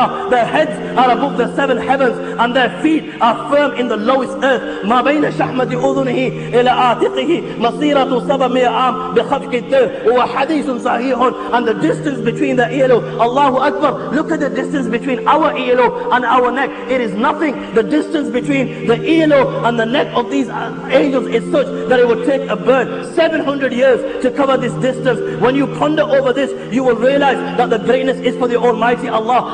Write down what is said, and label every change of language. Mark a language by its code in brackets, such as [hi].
[en] Their heads are above the seven heavens, and their feet are firm in the lowest earth. [ar] ما بين شحمة أذنه إلى عاتقه مسيرة 700 عام بخفق الدر وحديث صحيح. [en] And the distance between the earlobe, Allahu Akbar, look at the distance between our earlobe and our neck. It is nothing. The distance between the earlobe and the neck of these angels is such that it would take a bird 700 years to cover this distance. When you ponder over this, you will realize that the greatness is for the Almighty Allah.